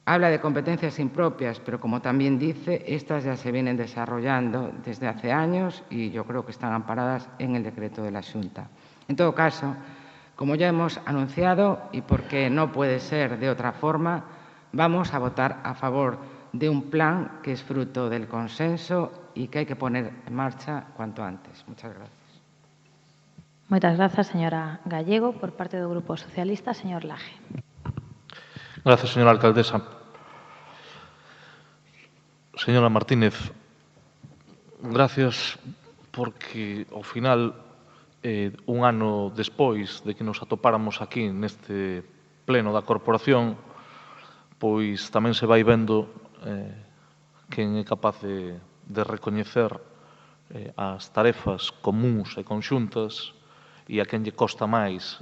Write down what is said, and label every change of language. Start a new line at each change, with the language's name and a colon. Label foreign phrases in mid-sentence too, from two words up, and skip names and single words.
Spanish: Habla de competencias impropias, pero como también dice, estas ya se vienen desarrollando desde hace años y yo creo que están amparadas en el decreto de la Xunta. En todo caso, como ya hemos anunciado y porque no puede ser de otra forma, vamos a votar a favor de un plan que es fruto del consenso y que hay que poner en marcha cuanto antes. Muchas gracias.
Galician: Moitas grazas, señora Gallego. Por parte do Grupo Socialista, señor Laje. Gracias, señora alcaldesa. Señora Martínez, gracias porque, ao final, un ano despois de que nos atopáramos aquí neste pleno da corporación, pois tamén se vai vendo quen é capaz de recoñecer as tarefas comuns e conxuntas e a quen lle costa máis.